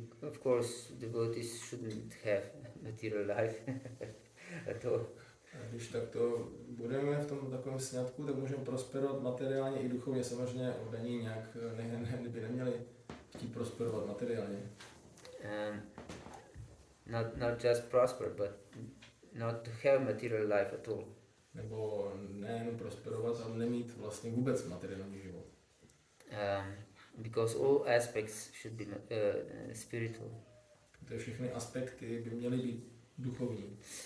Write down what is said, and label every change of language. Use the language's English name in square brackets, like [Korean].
[English] Of course, devotees shouldn't have material life at all. [Czech] A když takto budeme v tom takovém sňatku, tak můžeme prosperovat materiálně i duchovně. Samozřejmě oddaní nějak by neměli chtít prosperovat materiálně. [English] Not just prosper, but not to have material life at all. [Czech] Nebo nejen prosperovat, ale nemít vlastně vůbec materiální život. [English] Because all aspects should be spiritual. [Czech] Protože všechny aspekty by měly být duchovní.